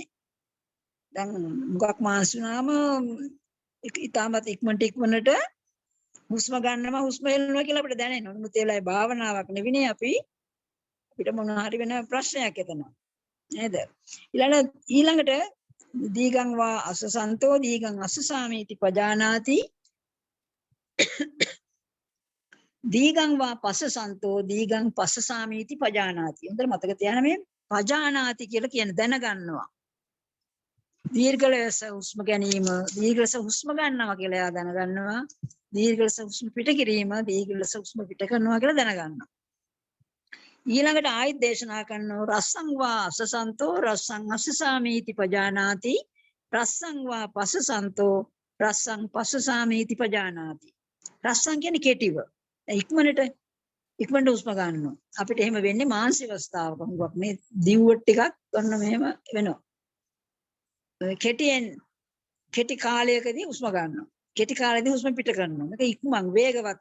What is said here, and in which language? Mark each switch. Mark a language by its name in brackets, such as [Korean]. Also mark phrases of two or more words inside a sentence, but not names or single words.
[Sinhala] දැන් මුගක් මානසික වුණාම ඉතාමත් ඉක්මනට හුස්ම ගන්නවා හුස්ම හෙලනවා කියලා අපිට දැනෙනවා. නමුත් ඒලයි භාවනාවක් නෙවෙයි අපිට මොන හරි වෙන ප්‍රශ්නයක් එතන. නේද? [Pali] ඊළඟට දීගං වා අසසන්තෝ දීගං අසසාමීති පජානාති දීගං වා පසසන්තෝ දීගං පසසාමීති පජානාති. [Sinhala] හොඳට මතක තියාගන්න මේ පජානාති කියලා කියන දැනගන්නවා. දීර්ඝ ලෙස හුස්ම ගැනීම දීර්ඝ ලෙස හුස්ම ගන්නවා කියලා එයා දැනගන්නවා. දීර්ඝ ලෙස හුස්ම පිට කිරීම දීර්ඝ ලෙස හුස්ම පිට කරනවා කියලා දැනගන්නවා. ඊළඟට ආයත් දේශනා කරනවා [Pali] රස්සං වා අසසන්තෝ රස්සං අසසාමීති පජානාති රස්සං වා පසසන්තෝ රස්සං පසසාමීති පජානාති. [Sinhala] රස්සං කියන්නේ කෙටිව ඉක්මනට හුස්ම ගන්නවා. අපිට එහෙම වෙන්නේ මානසික අවස්ථාවක. හුඟක් මේ දිව්වට ටිකක් ගන්න මෙහෙම වෙනවා. කෙටි කාලයකදී හුස්ම ගන්නවා. කෙටි කාලෙදී හුස්ම පිට කරනවා. මේක ඉක්මන් වේගවත්.